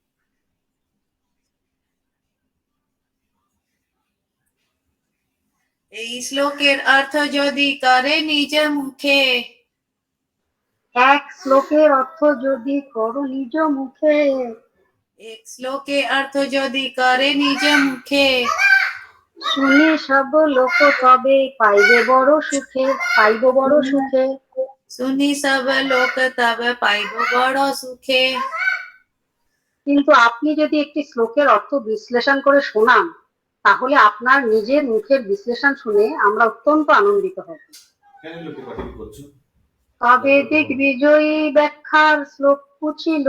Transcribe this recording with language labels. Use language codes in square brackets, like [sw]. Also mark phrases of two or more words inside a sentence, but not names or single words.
[bn] এই শ্লোকের অর্থ যদি করে নিজ মুখে, এক শ্লোকের অর্থ যদি করো নিজ মুখে, এক শ্লোকে অর্থ যদি করে নিজ মুখে, শুনি সব লোক তবে পাইবে বড় সুখে, পাইব বড় সুখে। শুনি সব লোক তবে পাইব বড় সুখে। কিন্তু আপনি যদি একটি শ্লোকের অর্থ বিশ্লেষণ করে শোনান, তাহলে আপনার নিজের মুখের বিশ্লেষণ শুনে আমরা অত্যন্ত আনন্দিত হব। কেন লোকে পাঠিয়ে করছো? তবে দিগ্বিজয়ী ব্যাখ্যার শ্লোক পুছিল,